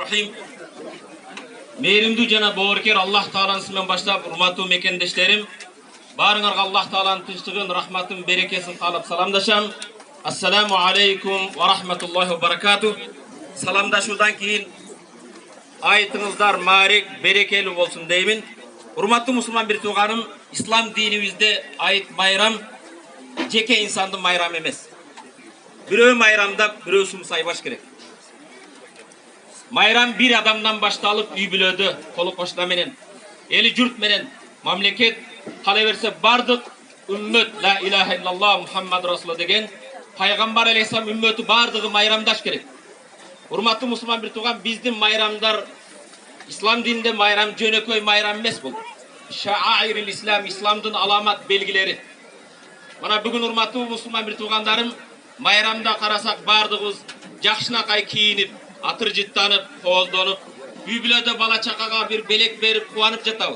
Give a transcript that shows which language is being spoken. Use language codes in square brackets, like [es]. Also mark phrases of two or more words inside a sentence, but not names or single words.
[ar] Bismillahirrahmanirrahim. [ky] Meyrimdүү жана бооркер Аллах Тааланын исминен баштап, урматтуу мекендештерим, баарыңарга Аллах Тааланын тынчтыгын, рахматын, берекесин каалап саламдашам. [ar] السلام عليكم ورحمة الله وبركاته. [ky] Саламдашуудан кийин айтыңыздар маарек, берекелүү болсун деймин. Урматтуу мусулман бир тууганым, ислам динибизде айт майрам жеке инсандын майрамы эмес. Бирөө майрамдап, бирөө сумсайбаш керек. Майрам bir адамдан башталып, үй бүлөдө, колу кошуна менен, эли журт менен, мамлекет кала берсе бардык үммөт [ar] لا إله إلا الله محمد رسول الله [ky] деген пайгамбар алейхиссалам үммөтү бардыгы майрамдаш керек. Урматтуу мусулман бир тууган, биздин майрамдар ислам дининде майрам жөнөкөй майрам эмес бул. [ar] شعائر الإسلام, [ky] исламдын аламат белгилери. Мана бүгүн урматтуу мусулман бир туугандарым, майрамда карасак бардыгыбыз жакшынакай кийинип, атыр жыттанып, кооздонуп, үй бүлөдө бала чакага бир белек берип кубанып жатабыз.